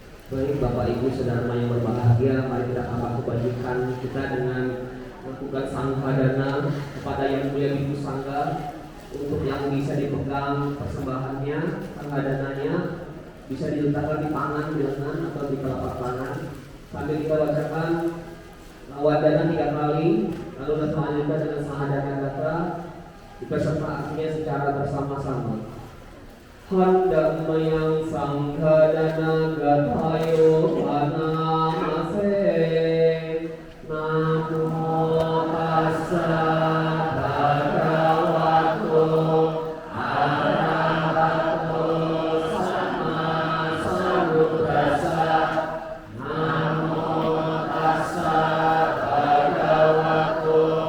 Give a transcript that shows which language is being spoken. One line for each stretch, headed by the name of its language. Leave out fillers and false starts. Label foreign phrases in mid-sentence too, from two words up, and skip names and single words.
Indonesian: Baik Bapak Ibu Saudara yang berbahagia, mari kita tambah kebajikan kita dengan melakukan sangkadana kepada yang mulia Ibu Sangga untuk yang bisa dipegang persembahannya, sangkadananya bisa diletakkan di tangan, di lengan atau di telapak tangan sambil kita bacakan wadana 3 kali, lalu kita lanjutkan dengan sahadana kata dipesertakannya secara bersama-sama.
Pali: Handammayang sangkadana gatayo anamase namo tassa bhagavato arahato sama sambuddhassa namo tassa bhagavato